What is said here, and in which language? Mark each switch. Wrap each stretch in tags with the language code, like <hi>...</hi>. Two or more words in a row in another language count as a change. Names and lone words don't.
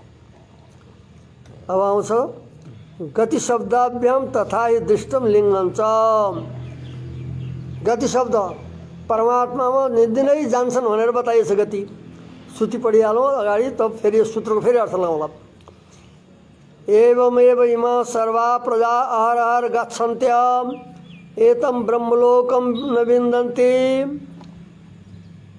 <ne>अब आउँछ</ne> <sa>गति शब्दाभ्याम तथा दृष्टम लिङ्गञ्च।</sa> <ne>गति शब्द परमात्मामा निदिनै जान्छन् भनेर बताइएछ। गति श्रुति पढिहालौँ अगाडि, तब फेरि यो सूत्रको फेरि अर्थ लगाउँला।</ne> <sa>एवमेव इमा सर्वा प्रजा अहरहर गच्छन्त्यम् एतं ब्रह्मलोकं न विन्दन्ति।</sa>